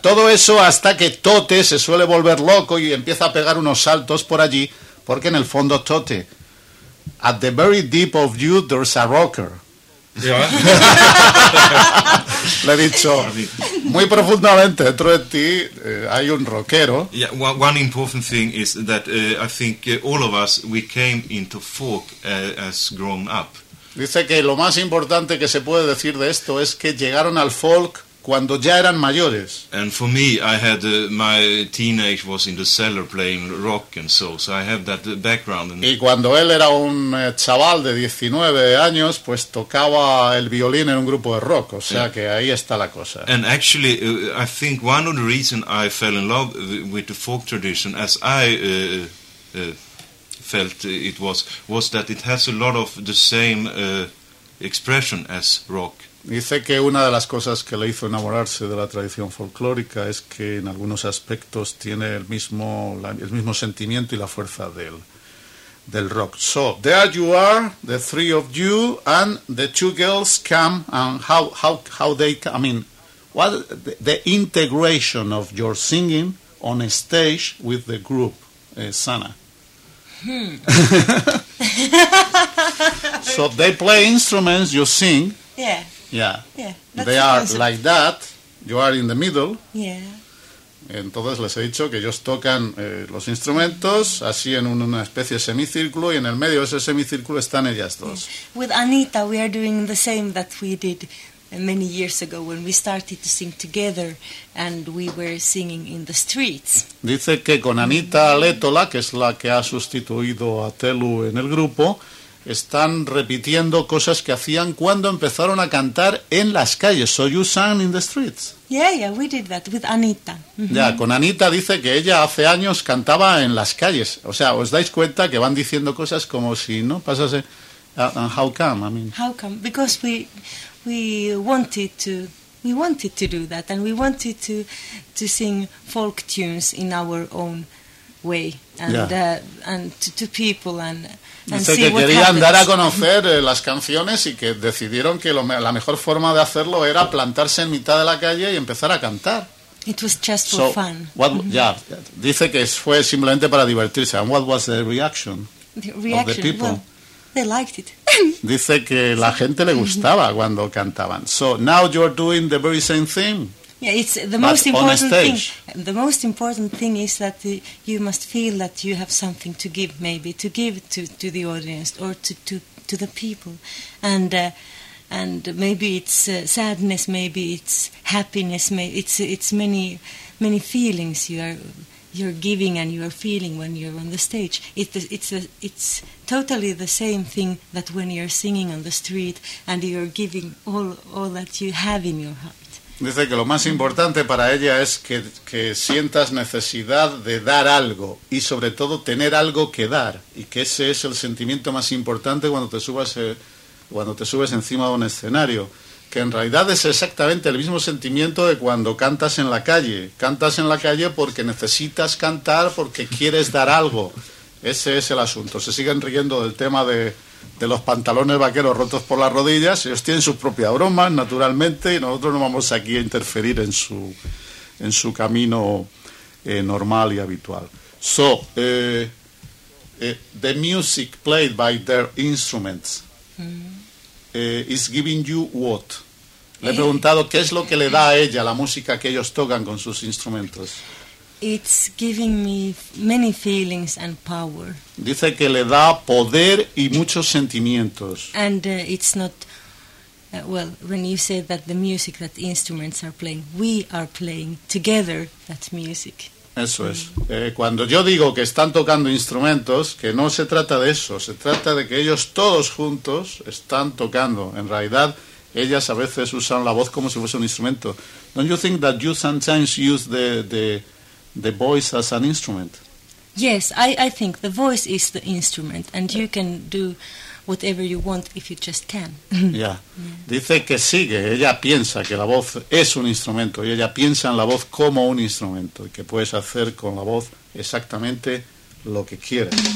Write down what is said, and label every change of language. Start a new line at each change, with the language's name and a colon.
Spanish: Todo eso hasta que Tote se suele volver loco y empieza a pegar unos saltos por allí. Porque en el fondo,
English: Tote, at the very deep of you, there's a rocker. Yeah.
Spanish: Le he dicho, muy profundamente dentro de ti hay un rockero.
English: Yeah, one important thing is that I think all of us, we came into folk as grown up.
Spanish: Dice que lo más importante que se puede decir de esto es que llegaron al folk cuando ya eran mayores.
English: And for me, I had my teenage was in the cellar playing rock and so I have that background.
Spanish: Y cuando él era un chaval de 19 años, pues tocaba el violín en un grupo de rock, o sea yeah. Que ahí está la cosa.
English: And actually, I think one of the reasons I fell in love with the folk tradition, as I felt it was that it has a lot of the same expression as rock.
Spanish: Dice que una de las cosas que le hizo enamorarse de la tradición folclórica es que en algunos aspectos tiene el mismo sentimiento y la fuerza del rock.
English: So, there you are, the three of you, and the two girls come, and how they come, I mean, what the integration of your singing on a stage with the group, Sana. So, they play instruments, you sing. Yeah. Yeah, yeah. They are awesome. Like that, you are in the middle. Yeah.
Spanish: Entonces les he dicho que ellos tocan los instrumentos así en una especie de semicírculo, y en el medio de ese semicírculo están ellas dos. Yeah.
English: With Anita we are doing the same that we did many years ago when we started to sing together and we were singing in the streets.
Spanish: Dice que con Anita Letola, que es la que ha sustituido a Telu en el grupo, están repitiendo cosas que hacían cuando empezaron a cantar en las calles.
English: So you sang in the streets. Yeah, we did that with Anita. Mm-hmm.
Spanish: Ya, con Anita dice que ella hace años cantaba en las calles. O sea, os dais cuenta que van diciendo cosas como si, ¿no? Pasase
English: And how come? I mean, how come? Because we wanted to do that, and we wanted to sing folk tunes in our own way, and to people and.
Spanish: Dice que querían dar a conocer las canciones y que decidieron que la mejor forma de hacerlo era plantarse en mitad de la calle y empezar a cantar.
English: It was just for fun.
Spanish: Dice que fue simplemente para divertirse.
English: And what was the reaction of the people? They liked it.
Spanish: Dice que la gente le gustaba cuando cantaban.
English: So now you're doing the very same thing. Yeah, it's the most important thing. The most important thing is that you must feel that you have something to give, maybe to give to the audience or to the people, and maybe it's sadness, maybe it's happiness, it's many feelings you're giving and you're feeling when you're on the stage. It's totally the same thing that when you're singing on the street and you're giving all that you have in your heart.
Spanish: Dice que lo más importante para ella es que sientas necesidad de dar algo y sobre todo tener algo que dar, y que ese es el sentimiento más importante cuando te subes encima de un escenario, que en realidad es exactamente el mismo sentimiento de cuando cantas en la calle porque necesitas cantar, porque quieres dar algo. Ese es el asunto. Se siguen riendo del tema de los pantalones vaqueros rotos por las rodillas. Ellos tienen sus propias bromas, naturalmente, y nosotros no vamos aquí a interferir en su camino normal y habitual.
English: So, the music played by their instruments is giving you what?
Spanish: Le he preguntado qué es lo que le da a ella la música que ellos tocan con sus instrumentos.
English: It's giving me many feelings and power.
Spanish: Dice que le da poder y muchos sentimientos.
English: And it's not well when you say that the music that the instruments are playing, we are playing together that music.
Spanish: Eso es. Cuando yo digo que están tocando instrumentos, que no se trata de eso, se trata de que ellos todos juntos están tocando. En realidad, ellas a veces usan la voz como si fuese un instrumento.
English: Don't you think that you sometimes use the voice as an instrument? Yes, I think the voice is the instrument, and you can do whatever you want if you just can. Yeah.
Spanish: Dice que sigue, ella piensa que la voz es un instrumento, y ella piensa en la voz como un instrumento, y que puedes hacer con la voz exactamente lo que quieres.